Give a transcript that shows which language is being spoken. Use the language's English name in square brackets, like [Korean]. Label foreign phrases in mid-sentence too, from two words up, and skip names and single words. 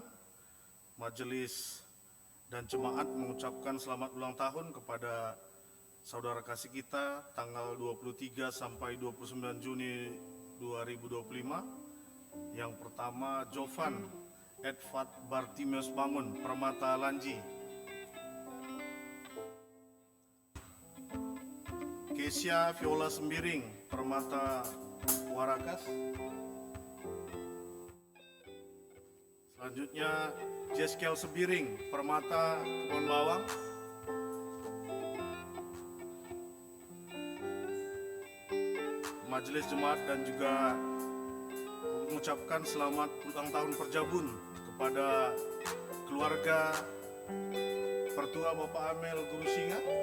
[Indonesian] Majelis dan jemaat mengucapkan selamat ulang tahun kepada saudara kasih kita tanggal 23 sampai 29 Juni 2025. Yang pertama, Jovan Edward Bartimius Bangun, Permata Lanji. Kesia Viola Sembiring, Permata Warakas. Selanjutnya, Jeskel Sembiring, Permata Kebon Bawang. Majelis Jemaat dan juga mengucapkan selamat ulang tahun Perjabun kepada keluarga Pertua Bapak Amel Guru Singa.